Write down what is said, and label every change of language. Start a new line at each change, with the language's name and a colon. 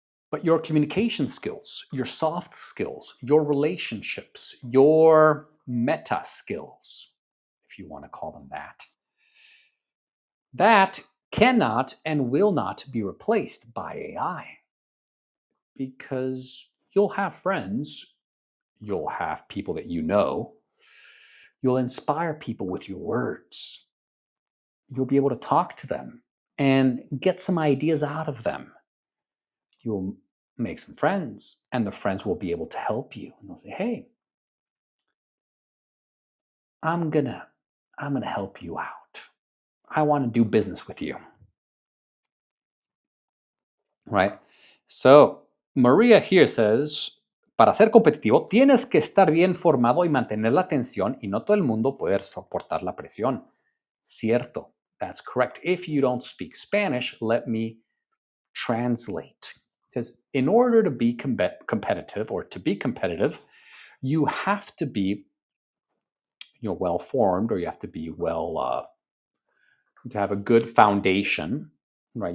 English: But your communication skills, your soft skills, your relationships, your meta skills, if you want to call them that cannot and will not be replaced by AI, because you'll have friends, you'll have people that you know, you'll inspire people with your words, you'll be able to talk to them and get some ideas out of them. You'll make some friends, and the friends will be able to help you. And they'll say, "Hey, I'm gonna I'm gonna help you out. I want to do business with you." Right? So Maria here says,
Spanish: para ser competitivo, tienes que estar bien formado y mantener la atención, y no todo el mundo puede soportar la presión. Cierto.
English: That's correct. If you don't speak Spanish, let me translate. It says, in order to be competitive, or to be competitive, you have to be well formed, or you have to be to have a good foundation, right?